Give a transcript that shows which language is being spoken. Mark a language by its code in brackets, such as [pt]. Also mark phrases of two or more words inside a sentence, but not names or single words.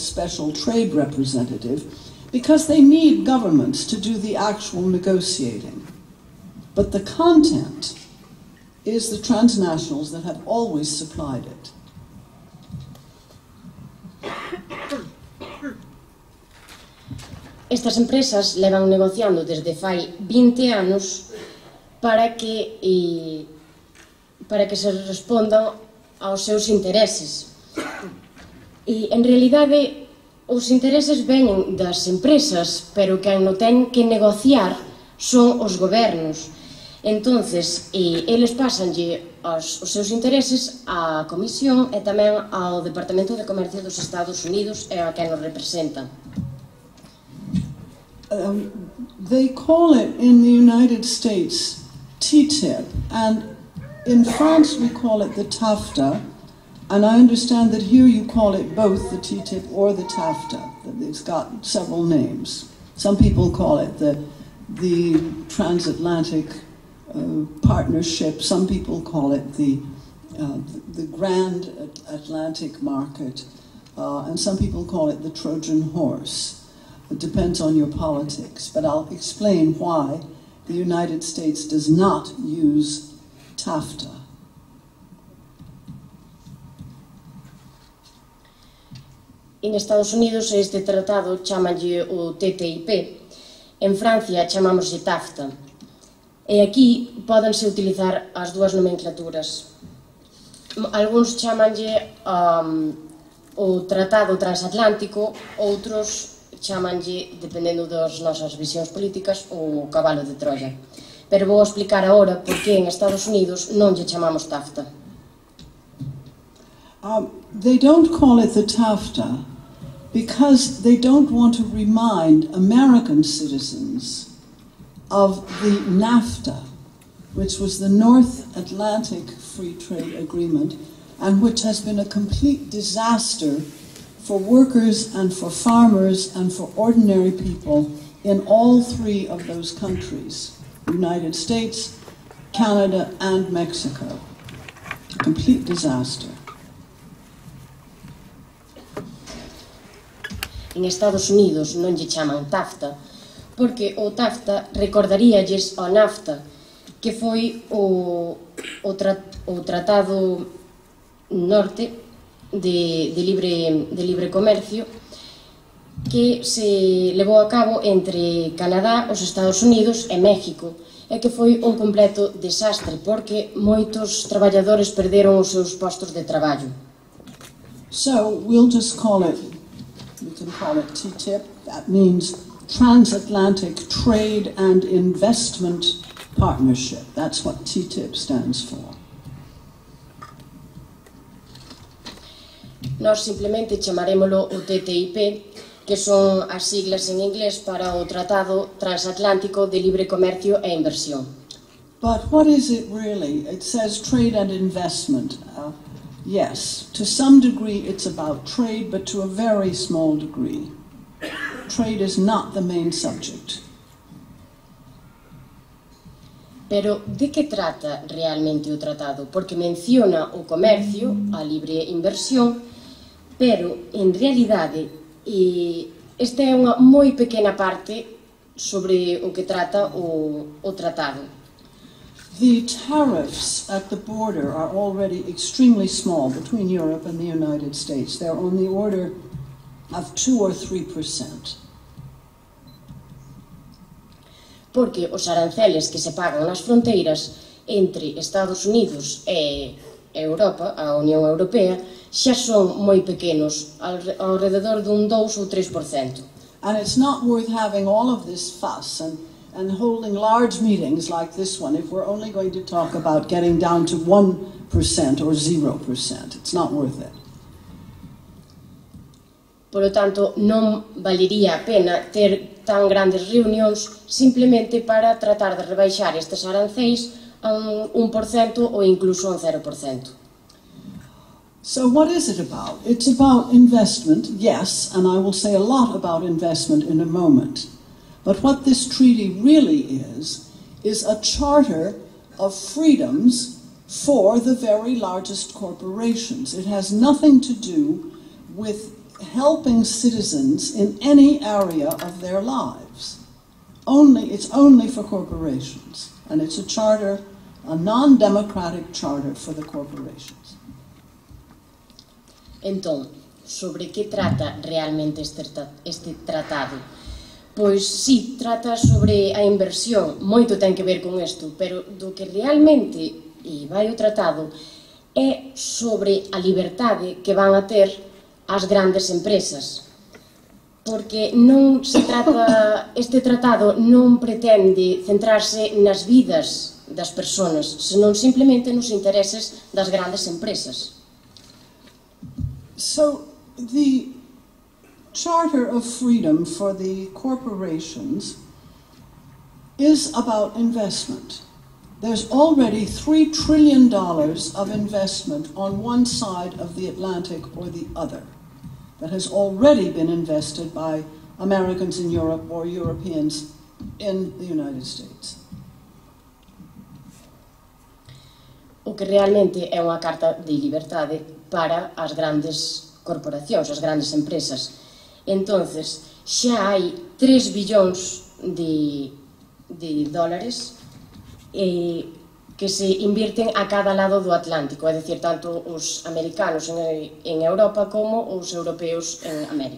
[en] Special Trade Representative, because they need governments to do the actual negotiating. But the content is the transnationals that have always supplied it. [gl] Estas empresas levan negociando desde fai 20 anos para que se respondan aos seus intereses. E, en realidade, os intereses veñen das empresas, pero quen non ten que negociar son os gobernos. Entonces, eles pásanlle os seus intereses á Comisión e tamén ao Departamento de Comercio dos Estados Unidos e a quen nos representan. [en] They call it in the United States TTIP, and in France we call it the TAFTA, and I understand that here you call it both the TTIP or the TAFTA. It's got several names. Some people call it the Transatlantic Partnership, some people call it the Grand Atlantic Market, and some people call it the Trojan Horse. It depends on your politics, but I'll explain why the United States does not use TAFTA. [gl] En Estados Unidos este tratado chamanlle o TTIP, en Francia chamámoslle TAFTA, e aquí pódense utilizar as dúas nomenclaturas. Algúns chamanlle o Tratado Transatlántico, outros chamanlle, dependendo das nosas visións políticas, o cabalo de Troia. Pero vou explicar agora por que en Estados Unidos non lle chamamos TAFTA. [en] They don't call it the TAFTA because they don't want to remind American citizens of the NAFTA, which was the North Atlantic Free Trade Agreement, and which has been a complete disaster for workers and for farmers and for ordinary people in all three of those countries, the United States, Canada, and Mexico. A complete disaster. [gl] En Estados Unidos non lle chaman TAFTA, porque o TAFTA recordaríalles ao NAFTA, que foi o tratado norte de libre comercio que se levou a cabo entre Canadá, os Estados Unidos e México, e que foi un completo desastre porque moitos traballadores perderon os seus postos de traballo. [en] So we'll just call it, can call it TTIP. That means Transatlantic Trade and Investment Partnership. That's what TTIP stands for. [gl] Nós simplemente chamarémolo o TTIP, que son as siglas en inglés para o Tratado Transatlántico de Libre Comercio e Inversión. [en] But what is it really? It says trade and investment. Yes, to some degree it's about trade, but to a very small degree. Trade is not the main subject. [gl] Pero de que trata realmente o tratado? Porque menciona o comercio, a libre inversión, pero en realidade esta é unha moi pequena parte sobre o que trata o tratado. [en] The tariffs at the border are already extremely small between Europe and the United States. They're on the order of 2 or 3%. [gl] Porque os aranceles que se pagan nas fronteiras entre Estados Unidos e Europa, a Unión Europea, xa son moi pequenos, ao redor dun 2 ou 3%. [en] And it's not worth having all of this fuss and holding large meetings like this one if we're only going to talk about getting down to 1% or 0%. It's not worth it. [es] Por lo tanto, [gl] non valería a pena ter tan grandes reunións simplemente para tratar de rebaixar estes aranceis a un 1% ou incluso a un 0%. [en] So what is it about? It's about investment, yes, and I will say a lot about investment in a moment. But what this treaty really is a charter of freedoms for the very largest corporations. It has nothing to do with helping citizens in any area of their lives. It's only for corporations, and it's a charter, a non-democratic charter for the corporations. [gl] Entón, sobre que trata realmente este tratado? Pois sí, trata sobre a inversión, moito ten que ver con isto, pero do que realmente vai o tratado é sobre a liberdade que van a ter as grandes empresas. Porque non se trata, este tratado non pretende centrarse nas vidas das persoas, senón simplemente nos intereses das grandes empresas. [en] So the Charter of Freedom for the corporations is about investment. There's already $3 trillion of investment on one side of the Atlantic or the other that has already been invested by Americans in Europe or Europeans in the United States. [gl] O que realmente é unha carta de liberdade para as grandes corporacións, as grandes empresas. Entonces, xa hai 3 billóns de dólares que se invirten a cada lado do Atlántico, é dicir, tanto os americanos en Europa como os europeos en América.